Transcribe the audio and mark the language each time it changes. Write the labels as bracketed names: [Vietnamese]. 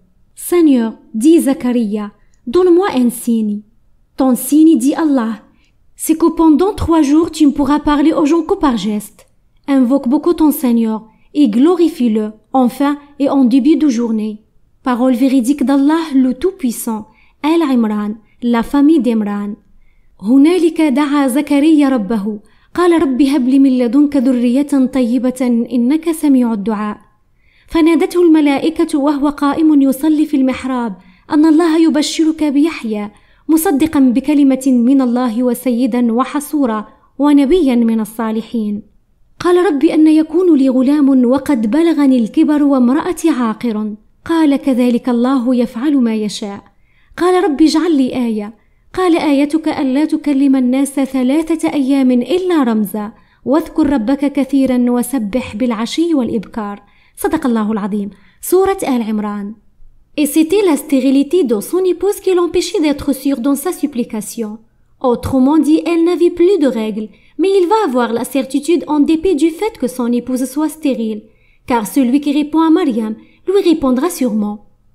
[French] « Seigneur, dit Zakaria, donne-moi un signe. » Ton signe, dit Allah, c'est que pendant 3 jours tu ne pourras parler aux gens que par geste. Invoque beaucoup ton Seigneur et glorifie-le, enfin et en début de journée. Parole véridique d'Allah le Tout-Puissant. Al-Imran, la famille d'Imran. [Arabic] هنالك دعا زكريا ربه قال رب هب لي من لدنك ذرية طيبة إنك سميع الدعاء فنادته الملائكة وهو قائم يصلي في المحراب أن الله يبشرك بيحيى مصدقا بكلمة من الله وسيدا وحصورا ونبيا من الصالحين. قال رب أن يكون لي غلام وقد بلغني الكبر وامرأتي عاقر. قال كذلك الله يفعل ما يشاء. قال رب اجعل لي آية. قال آيتك ألا تكلم الناس 3 أيام إلا رمزا واذكر ربك كثيرا وسبح بالعشي والإبكار. صدق الله العظيم. Sourate Al-Imran. [French] Et c'était la stérilité de son épouse qui l'empêchait d'être sûre dans sa supplication. Autrement dit, elle n'avait plus de règles, mais il va avoir la certitude en dépit du fait que son épouse soit stérile, car celui qui répond à Mariam lui répondra sûrement.